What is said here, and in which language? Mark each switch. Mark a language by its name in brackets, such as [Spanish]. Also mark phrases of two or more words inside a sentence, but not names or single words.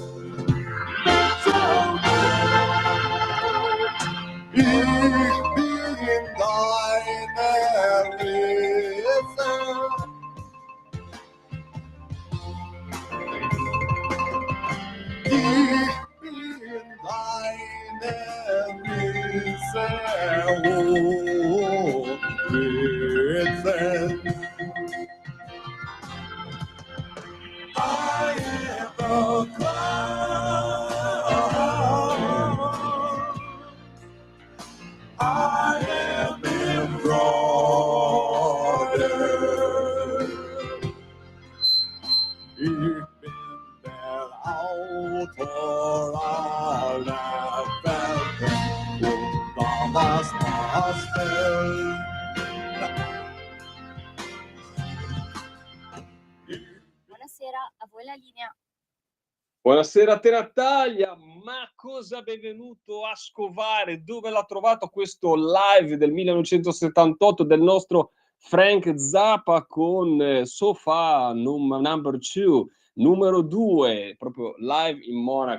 [German] Ich bin deine Risse. Ich bin deine Risse und Ritzen. [English] I am the cloud. I am embroidered. [German] Ich bin der Autor aller Werke und damals Gospel. [Italian] Buonasera, a voi la linea. Buonasera a te Natalia, ma cosa è venuto a scovare? Dove l'ha trovato questo live del 1978 del nostro Frank Zappa con Sofa number 2, numero 2, proprio live in Monaco.